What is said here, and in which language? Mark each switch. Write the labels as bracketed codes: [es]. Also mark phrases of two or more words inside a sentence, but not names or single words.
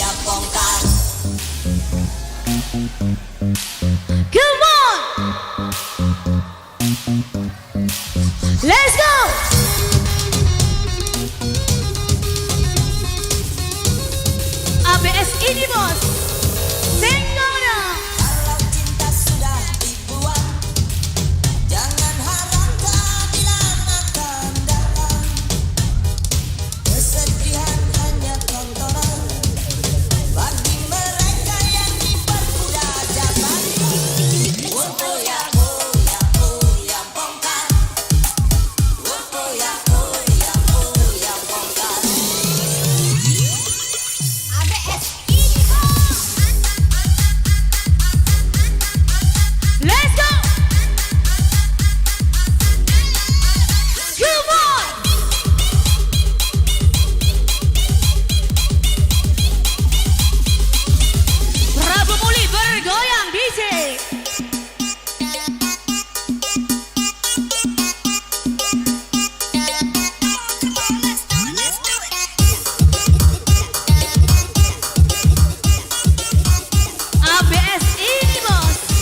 [id] bongkar. [en] Come on, let's go. [id] ABS ini bos, tengok dong. Kalau cinta sudah dibuang, jangan harap keadilan akan datang. Kesedihan hanya tontonan bagi mereka yang diperbudak zaman. Oh ya bongkar. Oh ya bongkar. ABS ini bos. [en] Let's go. Come on. [id] Prabu Muli bergoyang DJ. ABS ini bos.